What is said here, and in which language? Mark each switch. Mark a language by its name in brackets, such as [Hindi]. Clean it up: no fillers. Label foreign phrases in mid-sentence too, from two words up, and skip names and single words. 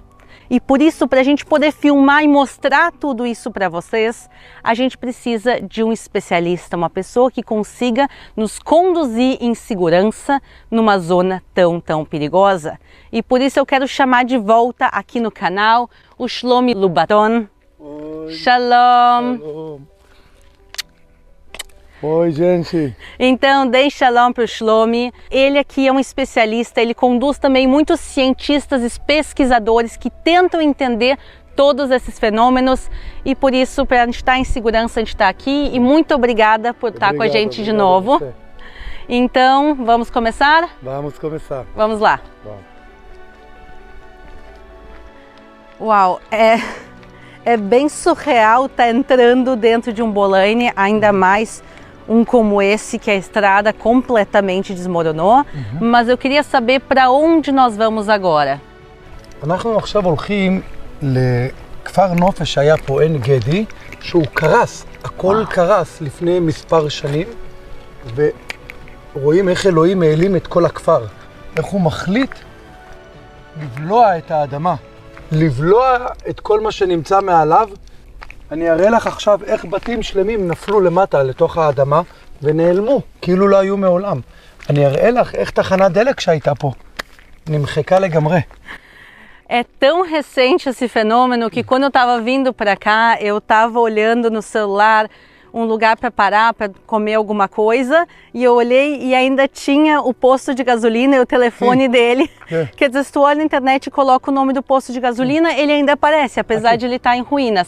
[Portuguese] E por isso, para a gente poder filmar e mostrar tudo isso para vocês, a gente precisa de um especialista, uma pessoa que consiga nos conduzir em segurança numa zona tão perigosa. E por isso eu quero chamar de volta aqui no canal o Shlomi Lubaton. Oi. Shalom! Shalom. Oi, gente! Então, dei shalom para o Shlomi. Ele aqui é um especialista, ele conduz também muitos cientistas e pesquisadores que tentam entender todos esses fenômenos e por isso, para a gente estar em segurança, a gente está aqui e muito obrigada por estar com a gente de novo. Então, vamos começar? Vamos começar. Vamos lá. Vamos. Uau, é bem surreal estar entrando dentro de um Bolane, ainda mais um como esse, que a estrada completamente desmoronou. Mas eu queria saber para onde nós vamos agora. [Hebrew] אנחנו עכשיו הולכים לכפר נופש שהיה פה עין גדי, שהוא קרס, הכל קרס לפני מספר שנים, ורואים איך אלוהים העלים את כל הכפר, איך הוא מחליט לבלוע את האדמה, לבלוע את כל מה שנמצא מעליו. אני אראה לך עכשיו איך בתים שלמים נפלו למטה לתוך האדמה ונעלמו, כאילו לא היו מעולם. אני אראה לך איך תחנת דלק שהייתה פה נמחקה לגמרי. [Portuguese] É tão recente esse fenômeno que quando eu estava vindo para cá, eu estava olhando no celular um lugar para parar, para comer alguma coisa, e eu olhei e ainda tinha o posto de gasolina e o telefone dele. Quer dizer, se tu olha na internet e coloca o nome do posto de gasolina, ele ainda aparece, apesar de ele estar em ruínas.